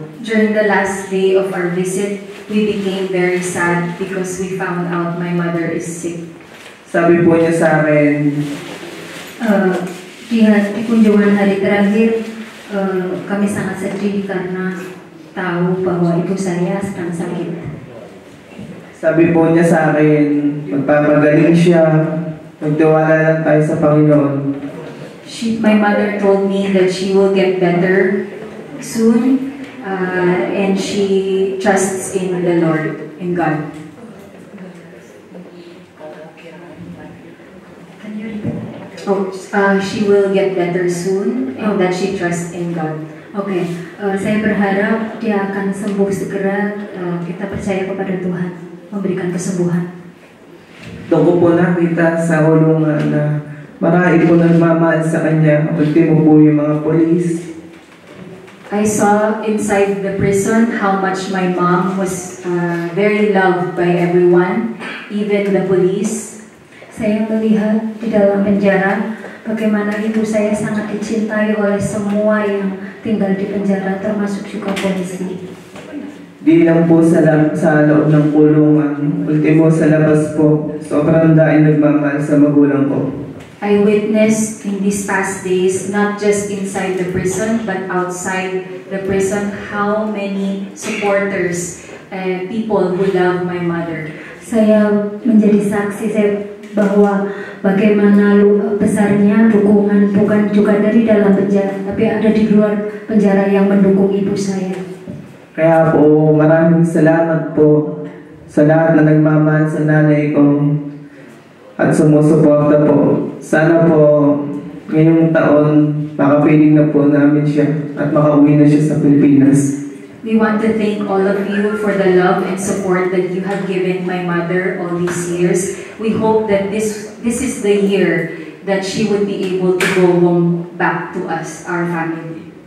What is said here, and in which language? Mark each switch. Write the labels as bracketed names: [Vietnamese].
[English] During the last day of our visit, we became very sad because we found out my mother is sick. [Filipino] Sabi po niya sa akin, [Indonesian] Di kunjungan hari terakhir, kami sangat sedih karena tahu bahwa ibu saya sedang sakit. [Filipino] sabi po niya sa akin, magpapagaling siya, magtiwala lang tayo sa Panginoon. [English] My mother told me that she will get better soon, and she trusts in the Lord, in God. She will get better soon, and that she trusts in God. [Indonesian] Oke, saya berharap dia akan sembuh segera. Kita percaya kepada Tuhan memberikan kesembuhan. [Filipino] Doon ko po nakita sa hulungan na marami po nagmamahal sa kanya. Ultimo po yung mga polis. [English] I saw inside the prison how much my mom was very loved by everyone, even the police. [Indonesian] Saya melihat di dalam penjara bagaimana ibu saya sangat dicintai oleh semua yang tinggal di penjara, termasuk juga polisi. [Filipino] Di lang po sa loob ng kulungan, ultimo sa labas po, sobrang daing nagmamahal sa magulang ko. [English] I witnessed in these past days, not just inside the prison, but outside the prison, how many supporters, people who love my mother. [Indonesian] Saya menjadi saksi bahwa bagaimana besarnya dukungan bukan juga dari dalam penjara, tapi ada di luar penjara yang mendukung ibu saya. [Filipino] Kaya po, maraming salamat po sa lahat na nagmamahal sa nanay ko at sumusuporta po. Sana po ngayong taon makapiling na po namin siya at makauwi na siya sa Pilipinas. [English] We want to thank all of you for the love and support that you have given my mother all these years. We hope that this is the year that she would be able to go home back to us, our family.